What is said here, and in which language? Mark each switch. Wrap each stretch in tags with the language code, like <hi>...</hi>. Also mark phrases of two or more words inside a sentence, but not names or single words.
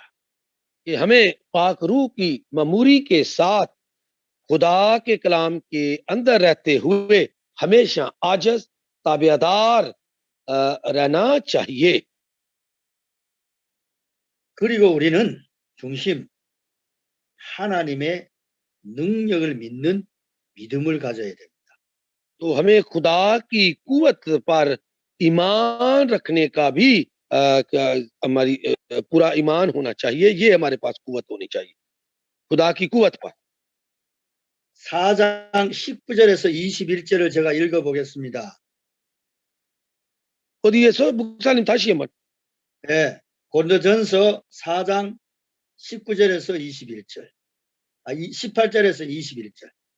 <ur>کہ ہمیں پاک روح کی معموری کے ساتھ خدا کے کلام کے اندر رہتے ہوئے ہمیشہ عاجز تابعدار رہنا چاہیے.</ur> <ko>그리고 우리는 중심 하나님의 능력을 믿는 믿음을 가져야 됩니다.</ko> <ur>تو ہمیں خدا کی قوت پر ایمان رکھنے کا بھی ہماری پورا ایمان ہونا چاہیے. یہ ہمارے پاس قوت ہونی چاہیے خدا کی قوت پر.</ur> <ko>4장 19절에서 21절을 제가 읽어보겠습니다. 어디에서 목사님 다시 한번. 네, 고린도전서 4장 19절에서 21절, 18절에서 21절.</ko>